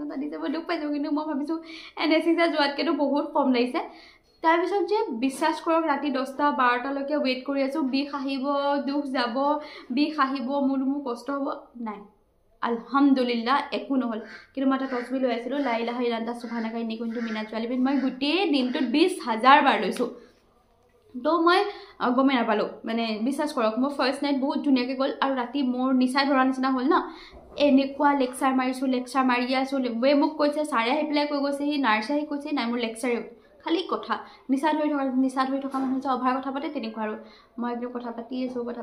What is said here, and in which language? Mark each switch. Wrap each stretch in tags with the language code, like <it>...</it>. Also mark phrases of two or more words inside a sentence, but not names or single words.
<as>এটা দিছে মই দুখ পাইছোঁ কিন্তু মই ভাবিছোঁ এনেচিছা যোৱাতকৈতো বহুত কম লাগিছে তাৰপিছত যে বিশ্বাস কৰক ৰাতি 10-12লৈকে ৱেইট কৰি আছোঁ বিষ আহিব দুখ যাব বিষ আহিব মোৰ কষ্ট হ'ব নাই আলহামদুলিল্লাহ একো নহ'ল কিন্তু মই এটা তছবি লৈ আছিলোঁ</as> <ar>لا إله إلا الله سبحانك إني كنت من الظالمين</ar> <as>মই গোটেই দিনটোত 20,000 বাৰ লৈছোঁ তো মই গমেই নাপালোঁ মানে বিশ্বাস কৰক মোৰ</as> <en>first night</en> <as>বহুত ধুনীয়াকৈ গ'ল আৰু ৰাতি মোৰ নিচাই ধৰা নিচিনা হ'ল ন এনেকুৱা লেকচাৰ মাৰি আছোঁ মোক কৈছে ছাৰে আহি পেলাই কৈ গৈছে সি নাৰ্ছে আহি কৈছে নাই মোৰ লেকচাৰে খালি কথা নিচা ধৰি থকা মানুহ যে অভাৰ কথা পাতে তেনেকুৱা আৰু মই একদম কথা পাতি আছোঁ</as>